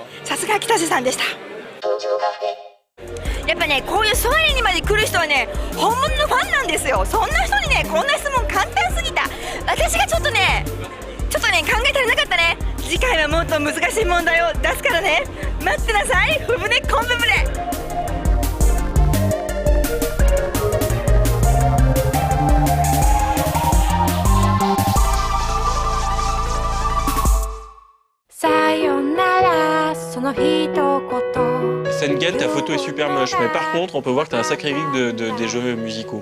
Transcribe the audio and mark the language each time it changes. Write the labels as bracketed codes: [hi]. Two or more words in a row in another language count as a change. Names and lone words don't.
[ja] さすが北瀬さんでした。やっぱね、こういうソワレにまで来る人はね、本物のファンなんですよ。そんな人にね、こんな質問簡単すぎた。私がちょっとね考え足りなかったね。次回はもっと難しい問題を出すからね。待ってなさい。ふぶねこんぶぶれ。 [fr] Sengen, ta photo est super moche, mais par contre, on peut voir que tu as un sacré geek des jeux musicaux.